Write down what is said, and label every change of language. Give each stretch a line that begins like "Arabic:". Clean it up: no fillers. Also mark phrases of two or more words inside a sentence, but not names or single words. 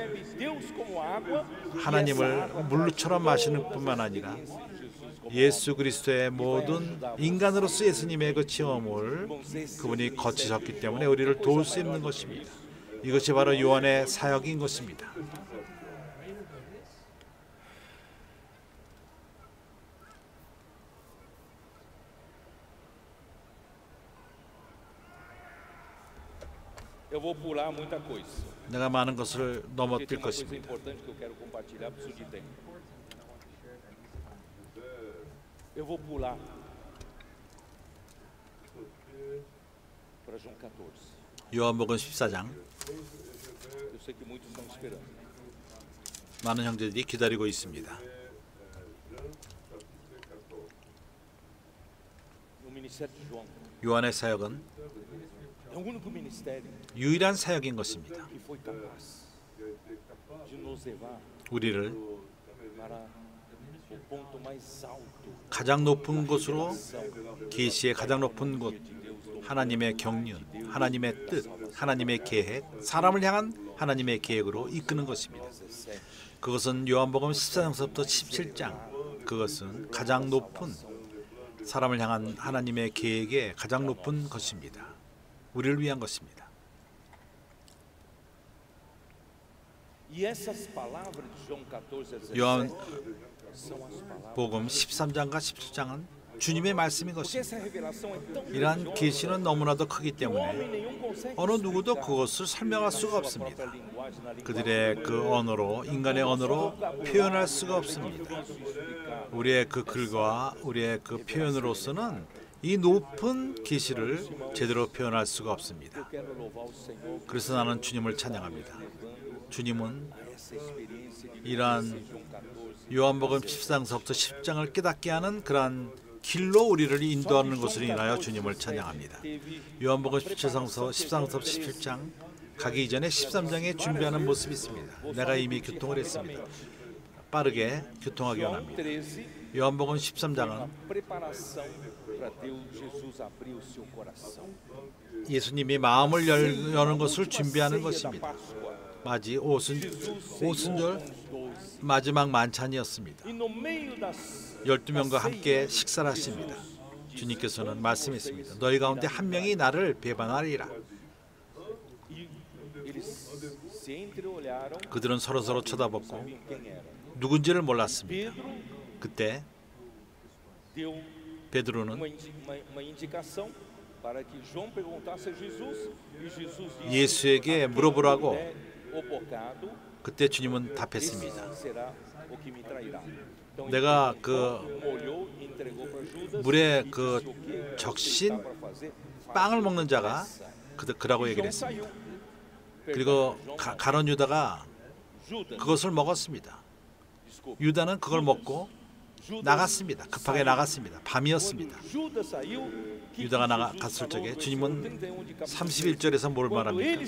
Korean: 하나님을 물처럼 마시는 뿐만 아니라 예수 그리스도의 모든 인간으로서 예수님의 그 체험을 그분이 거치셨기 때문에 우리를 도울 수 있는 것입니다. 이것이 바로 요한의 사역인 것입니다.
Portuguese: Eu vou pular muita coisa.
Korean: 내가 많은 것을
Portuguese: Porque
Korean: 넘어뛸
Portuguese: tem uma coisa
Korean: 것입니다.
Portuguese: importante que eu quero compartilhar, preciso de tempo. Eu vou pular para João 14.
Korean: 요한복음 14장
Portuguese: Eu sei que muitos estão esperando.
Korean: 많은 형제들이 기다리고 있습니다.
Portuguese: No ministério de João,
Korean: 요한의 사역은
Portuguese: é o único ministério
Korean: 유일한 사역인 것입니다.
Portuguese: que foi capaz de nos levar
Korean: 우리를
Portuguese: para o ponto mais alto
Korean: 가장 높은 곳으로 계시의 가장 높은 곳 하나님의 경륜, 하나님의 뜻, 하나님의 계획, 사람을 향한 하나님의 계획으로 이끄는 것입니다. 그것은 요한복음 14장서부터 17장 그것은 가장 높은 사람을 향한 하나님의 계획의 가장 높은 것입니다. 우리를 위한 것입니다.
Portuguese: E essas palavras de João 14 a 17 são as palavras.
Korean: 요한복음 13장과 17장은 주님의 말씀인
Portuguese: Porque
Korean: 것입니다.
Portuguese: essa revelação é tão
Korean: 이러한
Portuguese: grandiosa
Korean: 계시는 너무나도 크기
Portuguese: que o homem
Korean: 때문에
Portuguese: nenhum consegue
Korean: 어느 누구도
Portuguese: explicar
Korean: 그것을 설명할
Portuguese: na
Korean: 수가
Portuguese: sua
Korean: 없습니다.
Portuguese: própria linguagem, na linguagem
Korean: 그들의 그 언어로 인간의 언어로 표현할 수가 없습니다.
Portuguese: difícil de explicar.
Korean: 우리의 그 글과 우리의 그 표현으로서는 이 높은 계시를 제대로 표현할 수가 없습니다.
Portuguese: Eu quero louvar o Senhor por
Korean: 그래서 나는 주님을 찬양합니다. 주님은
Portuguese: essa experiência de
Korean: 이러한
Portuguese: João 14.
Korean: 요한복음 14장서부터 10장을 깨닫게 하는 그러한 길로 우리를 인도하는 것을 인하여 주님을 찬양합니다. 요한복음 17장서 13장서 17장 가기 이전에 13장에 준비하는 모습이 있습니다. 내가 이미 교통을 했습니다. 빠르게 교통하기 원합니다. 13 요한복음 a 13장은
Portuguese: preparação para Deus Jesus abrir o seu coração.
Korean: 예수님이 마음을 여는 것을 준비하는
Portuguese: Ceia da
Korean: 것입니다.
Portuguese: Páscoa.
Korean: 마지 Jesus 오순절
Portuguese: ceou com os 12.
Korean: 마지막 만찬이었습니다.
Portuguese: E no meio das
Korean: 12명과 함께 식사를 하십니다. 주님께서는 말씀했습니다. 너희 가운데 한 명이 나를 배반하리라.
Portuguese: e eles se entreolharam,
Korean: 그들은 서로서로 쳐다보고
Portuguese: sabiam quem era.
Korean: 누군지를 몰랐습니다. Pedro 그때 deu 베드로는
Portuguese: uma indicação para que João perguntasse a Jesus e Jesus disse:
Korean: 예수에게 물어보라고
Portuguese: "É o pecado,
Korean: 그때 주님은 esse 답했습니다.
Portuguese: será o que me trairá." Então,
Korean: 내가 ele 그
Portuguese: molhou e entregou para Judas
Korean: 물에 e 그
Portuguese: disse: "O que
Korean: 적신
Portuguese: está para fazer?
Korean: 빵을 먹는 자가 그라고 얘기를 João 했습니다. saiu. 그리고
Portuguese: Perdão, João não.
Korean: 가론 유다가 Judas, 그것을 먹었습니다. desculpa. 유다는 그걸 먹고 나갔습니다. 급하게 나갔습니다. 밤이었습니다. 유다가 나갔을 적에 주님은 31절에서 뭘 말합니까?